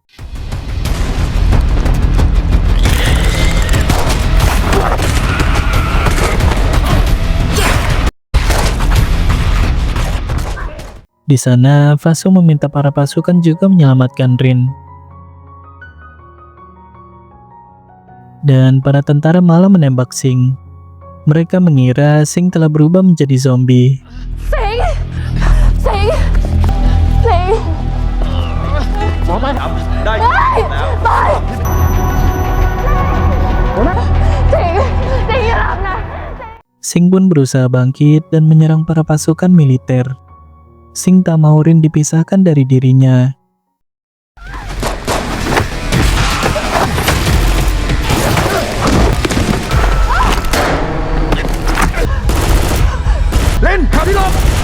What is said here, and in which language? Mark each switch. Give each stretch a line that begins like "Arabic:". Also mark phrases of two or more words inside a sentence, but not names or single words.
Indonesian: Di sana, Fasu meminta para pasukan juga menyelamatkan Rin. Dan para tentara malah menembak Sing. Mereka mengira Sing telah berubah menjadi zombie. Sing! Sing! Sing!
Thai: หมอไม่ทำได้ ไป Sing! Sing อย่ารับนะ
Indonesian: Sing pun berusaha bangkit dan menyerang para pasukan militer. Sing tak mau Rin dipisahkan dari dirinya. Lên, khảo đi lộp.